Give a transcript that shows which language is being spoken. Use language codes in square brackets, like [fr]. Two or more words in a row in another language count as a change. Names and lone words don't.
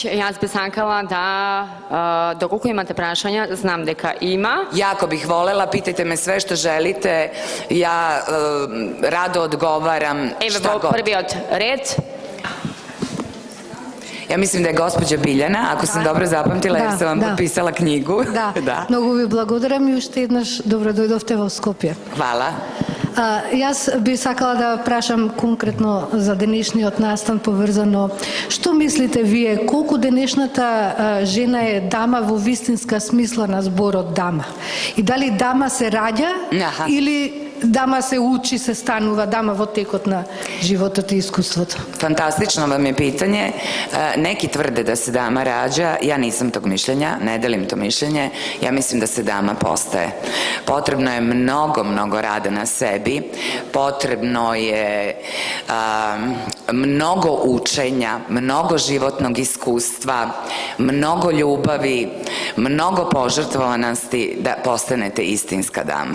[mk] Јас би сакала да доколку имате прашања, знам дека има. [sr] Jako bih volela, pitajte me sve što želite, ja rado odgovaram šta god. Evo prvi od red. Ja mislim da je gospođa Biljana, ako sam dobro zapamtila, jer sam vam potpisala knjigu. [mk] Da, mnogo ви благодарам и уште еднаш добро дојдовте во Скопје. [sr] Hvala. [mk] Јас би сакала да прашам конкретно за денешниот настан поврзано. Што мислите вие, колку денешната жена е дама во вистинска смисла на зборот дама? И дали дама се раѓа или [sr] dama se uči, se stanува, dama [mk] во текот на животот и искуството? [sr] Fantastično vam je pitanje. Neki tvrde da se dama rađa, ja nisam tog mišljenja, ne delim to mišljenje, ja mislim da se dama postaje. Potrebno je mnogo, mnogo rada na sebi, potrebno je mnogo učenja, mnogo životnog iskustva, mnogo ljubavi, mnogo požrtvovanosti da postanete istinska dama.